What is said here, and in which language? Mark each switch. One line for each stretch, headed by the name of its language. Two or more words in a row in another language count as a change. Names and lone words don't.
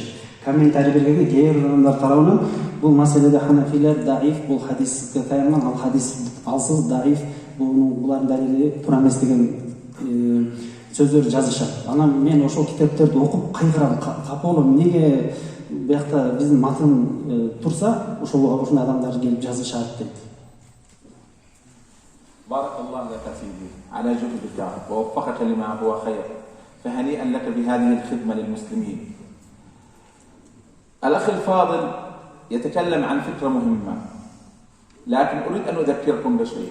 Kyrgyz: Комментарий бергенде кээ бир адамдар тарабынан бул маселеде ханафилер даиф, бул хадиске таянган, ал хадис алсыз даиф, булардын далили туура эмес деген сөздөрдү жазышат. Анан мен ошол китептерди окуп кайгырам, капа болом. Неге биякта биздин матын турса, ошондай адамдар келип жазышат дейт.
Arabic: بارك الله لك سيدي على جهدك ووفقك لما هو خير فهنيئا لك بهذه الخدمة للمسلمين. الأخ الفاضل يتكلم عن فكرة مهمة لكن أريد أن أذكركم بشيء.